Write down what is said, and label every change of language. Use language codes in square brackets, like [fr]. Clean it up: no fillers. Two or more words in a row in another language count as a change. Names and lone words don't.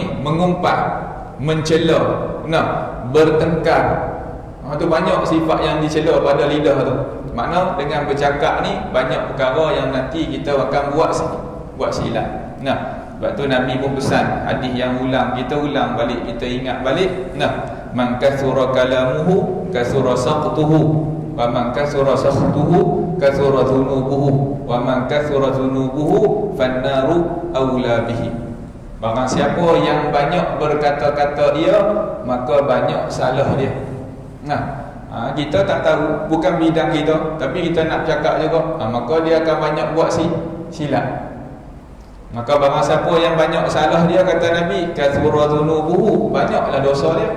[ms] Mengumpat, mencela. Nah, bertengkar. Tu banyak sifat yang dicela pada lidah tu. Makna dengan bercakap ni banyak perkara yang nanti kita akan buat silap. Nah, sebab tu Nabi pun pesan hadis yang kita ulang balik, kita ingat balik. [ar] Nah, من كثر كلامه كثر سقطه ومن كثر سقطه كثرت ذنوبه ومن كثرت ذنوبه فالنار أولى به. [ms] Barang siapa yang banyak berkata-kata dia, maka banyak salah dia. Nah, kita tak tahu, bukan bidang kita, tapi kita nak cakap juga, maka dia akan banyak buat silap. Maka barang siapa yang banyak salah dia, kata Nabi, [ar] كثرت ذنوبه, [ms] banyaklah dosa dia.